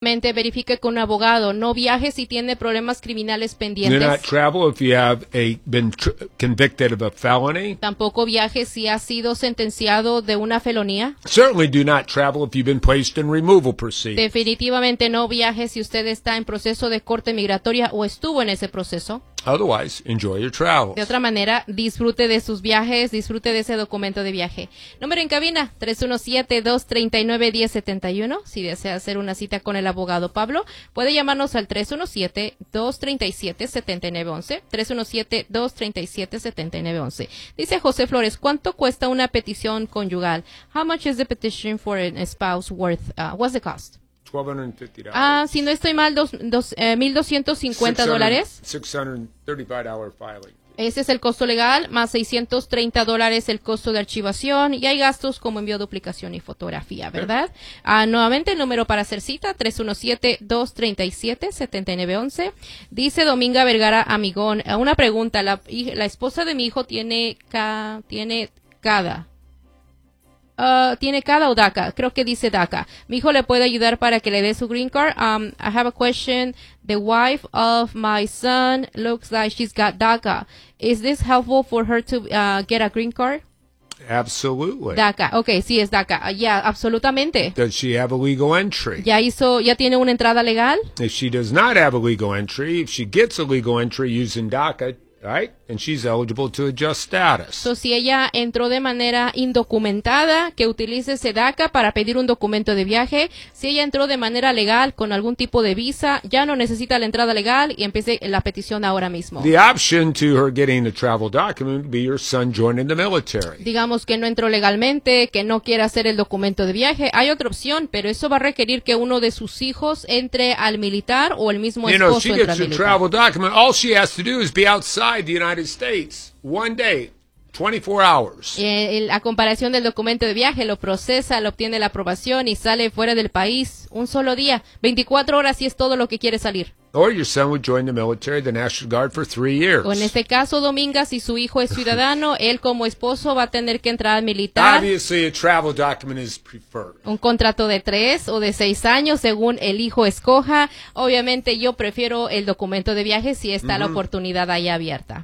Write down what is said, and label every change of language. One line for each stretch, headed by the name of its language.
Spanish: Mente, verifique con un abogado. No viaje si tiene problemas criminales
English: pendientes. Do not travel if you have a, been convicted of a felony.
Spanish: Tampoco viaje si ha sido sentenciado de una felonía.
English: Certainly do not travel if you've been placed in removal proceedings.
Spanish: Definitivamente no viaje si usted está en proceso de corte migratoria o estuvo en ese proceso.
English: Otherwise, enjoy your travels.
Spanish: De otra manera, disfrute de sus viajes, disfrute de ese documento de viaje. Número en cabina, 317-239-1071. Si desea hacer una cita con el abogado Pablo, puede llamarnos al 317-237-7911. 317-237-7911. Dice José Flores, ¿cuánto cuesta una petición conyugal?
English: How much is the petition for a spouse worth? What's the cost? $1,250.
Spanish: Si no estoy mal, $1,250.
English: $635 filing.
Spanish: Ese es el costo legal, más $630 el costo de archivación, y hay gastos como envío, duplicación y fotografía, ¿verdad? Okay. Nuevamente, el número para hacer cita, 317-237-7911. Dice Dominga Vergara Amigón, una pregunta, la esposa de mi hijo tiene CADA o DACA, creo que dice DACA. Mi hijo le puede ayudar para que le dé su green card.
English: I have a question. The wife of my son looks like she's got DACA. Is this helpful for her to get a green card? Absolutely.
Spanish: DACA. Okay, sí es DACA. Yeah, absolutamente.
English: Does she have a legal entry?
Spanish: Ya tiene una entrada legal.
English: If she does not have a legal entry, if she gets a legal entry using DACA, right? And she's eligible to adjust status.
Spanish: So, si ella entró de manera indocumentada, que utilice ese DACA para pedir un documento de viaje. Si ella entró de manera legal con algún tipo de visa, ya no necesita la entrada legal y empiece la petición ahora mismo.
English: The option to her getting the travel document would be your son joining the military.
Spanish: Digamos que no entró legalmente, que no quiera hacer el documento de viaje. Hay otra opción, pero eso va a requerir que uno de sus hijos entre al militar o el mismo esposo entre al militar.
English: You know, she gets a travel document. All she has to do is be outside the United States, one day, 24 hours.
Spanish: La comparación del documento de viaje, lo procesa, lo obtiene la aprobación y sale fuera del país un solo día, 24 horas, y es todo lo que quiere salir.
English: Or your son would join the military, the National Guard, for 3 years.
Spanish: O en este caso, Dominga, si su hijo es ciudadano, él como esposo va a tener que entrar al militar.
English: Obviously, a travel document is preferred.
Spanish: Un contrato de 3 o de 6 años, según el hijo escoja. Obviamente, yo prefiero el documento de viaje si está la oportunidad ahí abierta.